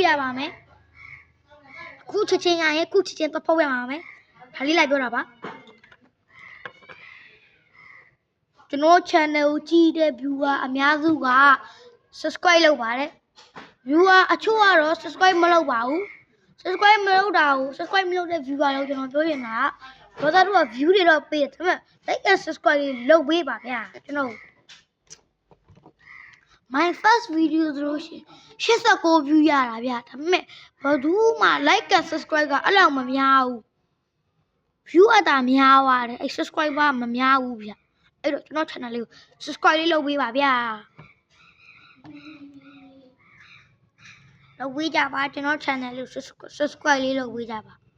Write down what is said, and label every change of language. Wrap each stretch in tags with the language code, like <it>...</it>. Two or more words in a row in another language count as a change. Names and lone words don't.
<my>ခုချက်ချင်းရရင်ခုချက်ချင်းတော့ဖောက်ပြပါမယ်ဒါလေးလိုက်ပြောတာပါကျွန်တော် channel ကိုကြည့်တဲ့ viewer အများစုက subscribe လုပ်ပါတယ် viewer အချို့ကတော့ subscribe မလုပ်ပါဘူး subscribe မလုပ်တဲ့ viewer လို့ကျွန်တော်ပြောနေတာဘာသာတို့က view တွေတော့ပေးတယ်ဒါပေမဲ့</my> <en>like and subscribe</en> <my>လုပ်ပေးပါဗျာကျွန်တော်</my> <en>my first video</en> <my>ဆိုလို့ရှိရင်89 view ရတာဗျာဒါပေမဲ့ဘာလို့မှ</my> <en>like and subscribe</en> <my>ကအဲ့လောက်မများဘူး view အတာများသွားတယ်အဲ့ subscriber မများဘူးဗျာအဲ့တော့ကျွန်တော် channel လေးကို subscribe လေးလုပ်ပေးပါဗျာလုပ်ပေးကြပါကျွန်တော် channel လေးကို subscribe လေးလုပ်ပေးကြပါ</my>